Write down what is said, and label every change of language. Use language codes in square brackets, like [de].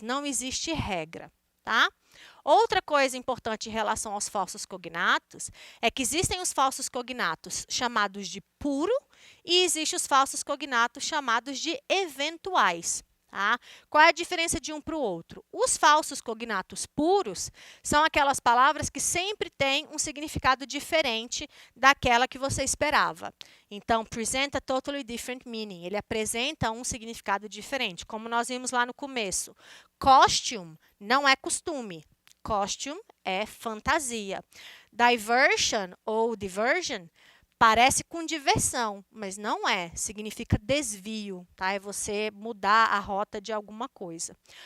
[pt] Não existe regra, tá? Outra coisa importante em relação aos falsos cognatos é que existem os falsos cognatos chamados de puro e existem os falsos cognatos chamados de eventuais. Tá? Qual é a diferença de um para o outro? Os falsos cognatos puros são aquelas palavras que sempre têm um significado diferente daquela que você esperava. Então, [en] present a totally different meaning. [pt] Ele apresenta um significado diferente, como nós vimos lá no começo. Costume não é costume. Costume é fantasia. Diversion ou diversion parece com diversão, mas não é. Significa desvio, tá? É você mudar a rota de alguma coisa.